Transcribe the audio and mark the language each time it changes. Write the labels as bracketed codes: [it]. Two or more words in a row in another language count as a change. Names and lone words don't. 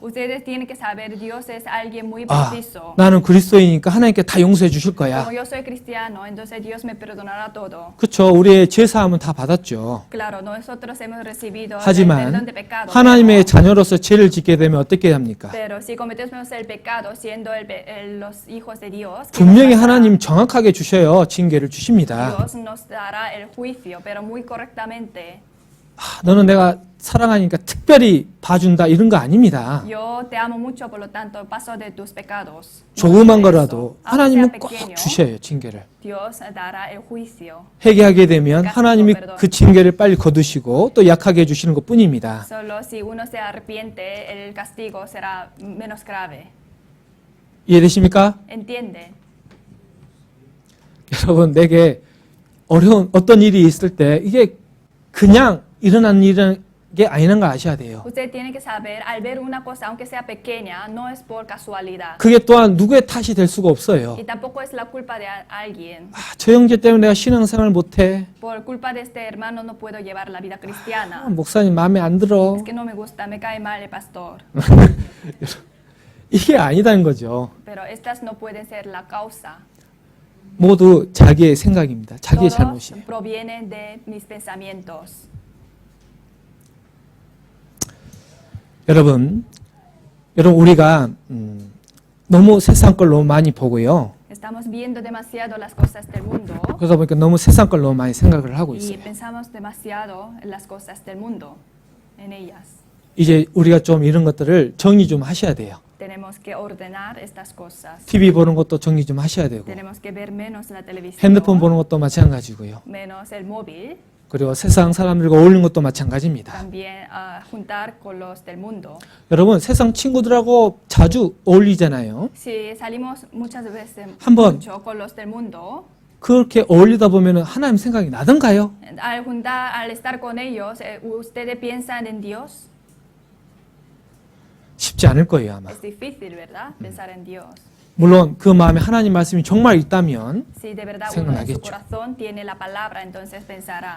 [es] Ustedes tienen que saber, Dios es alguien muy 아, preciso. [ko] 나는 그리스도이니까 하나님께 다 용서해 주실 거야. [es] Como yo soy cristiano, entonces Dios me perdonará todo. [ko] 그렇죠. 우리의 죄사함은 다 받았죠. [es] Claro, nosotros hemos recibido el [ko] 하지만 [es] perdón de pecado. [ko] 하나님의 자녀로서 죄를 짓게 되면 어떻게 합니까? [es] Pero si cometemos el pecado siendo los hijos de Dios, ¿qué [ko] 분명히 [es] nos pasará? [ko] 하나님 정확하게 주셔요. 징계를 주십니다. [es] Dios nos dará el juicio, pero muy correctamente. [ko] 아, 너는 내가 사랑하니까 특별히 봐준다 이런 거 아닙니다. [es] Yo te amo mucho, por lo tanto paso de tus pecados. [ko] 조그만 [es] No [ko] 거라도 [es] eso. Aunque [ko] 하나님은 [es] sea [ko] 꼭 [es] pequeño, [ko] 주셔요. 징계를. [es] Dios dará el juicio. [ko] 회개하게 되면 하나님이 그 징계를 빨리 거두시고 또 약하게 해주시는 것뿐입니다. [es] Solo si uno se arrepiente, el castigo será menos grave. [ko] 이해되십니까? [es] ¿Entiende? [ko] 여러분, 내게 어려운 어떤 일이 있을 때 이게 그냥 일어나는 일은 게 아니라는 걸 아셔야 돼요. [es] Usted tiene que saber, al ver una cosa, aunque sea pequeña, no es por casualidad. [ko] 그게 또한 누구의 탓이 될 수가 없어요. [es] Y tampoco es la culpa de alguien. [ko] 아, 저 형제 때문에 내가 신앙생활 못해. [es] Por culpa de este hermano no puedo llevar la vida 아, cristiana. [ko] 목사님 마음에 안 들어. [es] Es que no me gusta, me cae mal el pastor. [ko] 이게 아니다는 거죠. [es] Pero estas no pueden ser la causa. [ko] 모두 자기의 생각입니다. 자기의 [es] Todos [ko] 잘못이에요. [es] provienen de mis pensamientos. [ko] 여러분 우리가 너무 세상 걸 너무 많이 보고요. [es] Estamos viendo demasiado las cosas del mundo [ko] 그러다 보니까 너무 세상 걸 너무 많이 생각을 하고 [es] y [ko] 있어요. [es] pensamos demasiado en las cosas del mundo, en ellas. [ko] 이제 우리가 좀 이런 것들을 정리 좀 하셔야 돼요. [es] Tenemos que ordenar estas cosas. [ko] TV 보는 것도 정리 좀 하셔야 되고 [es] Tenemos que ver menos la televisión, [ko] 핸드폰 보는 것도 마찬가지고요. [es] menos el móvil, [ko] 그리고 세상 사람들과 어울리는 것도 마찬가지입니다. [es] también juntar con los del mundo. [ko] 여러분 세상 친구들하고 자주 어울리잖아요. [es] Si salimos muchas veces [ko] 한번 [es] mucho con los del mundo, [ko] 그렇게 어울리다 보면 하나님 생각이 나던가요? [es] al estar con ellos, ¿ustedes piensan en Dios? [ko] 쉽지 않을 거예요 아마. [es] Es difícil, ¿verdad? Pensar en Dios. [ko] 물론 그 마음에 하나님 말씀이 정말 있다면 [es] Si de verdad uno en su [ko] 생각나겠죠. [es] corazón tiene la palabra, entonces pensará.